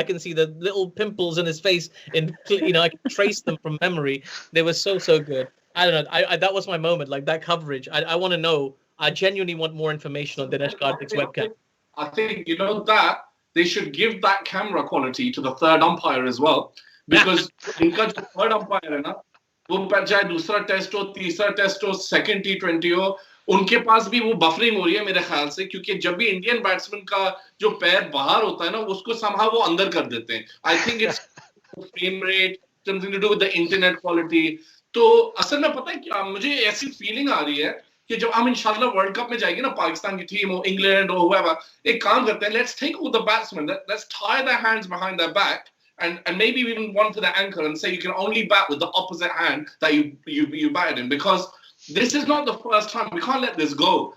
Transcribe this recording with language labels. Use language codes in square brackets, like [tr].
[en] I can see the little pimples in his face. I can trace them from memory. They were so, so good. I don't know. I that was my moment, like that coverage. I want to know. I genuinely want more information on Dinesh Karthik's webcam. I think, that they should give that camera quality to the third umpire as well. [hi] Because इनका जो third umpire है ना, वो चाहे दूसरा test हो, तीसरा test हो, second T20 हो, उनके पास भी वो buffering हो रही है मेरे ख्याल से, क्योंकि जब भी इंडियन बैट्समैन का जो पैर बाहर होता है ना, उसको somehow वो अंदर कर देते हैं. [en] I think it's frame rate, something to do with the internet quality. [hi] तो असल में पता है क्या, मुझे ऐसी feeling आ रही है कि जब हम इंशाल्लाह वर्ल्ड कप में जाएंगे ना, पाकिस्तान की टीम हो, इंग्लैंड हो, [en] whoever, [hi] एक काम करते हैं, [en] let's take all the batsmen, let's tie their hands behind their back, and maybe even one to the ankle, and say you can only bat with the opposite hand that you batted in, because this is not the first time. We can't let this go.